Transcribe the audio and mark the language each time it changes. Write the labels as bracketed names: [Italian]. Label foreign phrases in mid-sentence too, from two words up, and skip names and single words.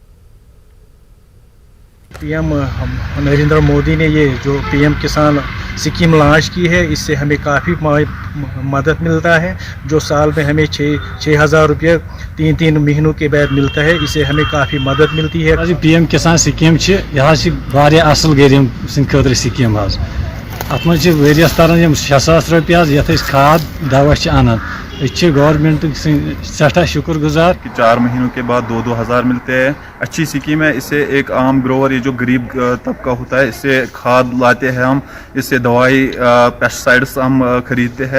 [Hindi] PM नरेंद्र मोदी ने ये जो PM किसान स्कीम लॉन्च की है, इससे हमें काफ़ी मदद मिलता है। जो साल में हमें 6,000 रुपये 3 महीनों के बाद मिलता है, इससे हमें काफ़ी मदद मिलती है। [Kashmiri] PM किसान स्कीम यह असल गरीब सद खतर स्कीम अत मरियस तरह 6,000 रुपये ये खाद दवा अनान। गवर्नमेंट सठा शुक्रगुजार। [Hindi] 4 महीनों के बाद 2-2 हज़ार मिलते हैं। अच्छी स्कीम है। इससे एक आम ग्रोवर, ये जो गरीब तबका होता है, इससे खाद लाते हैं हम, इससे दवाई पेस्टिसाइड्स हम खरीदते हैं।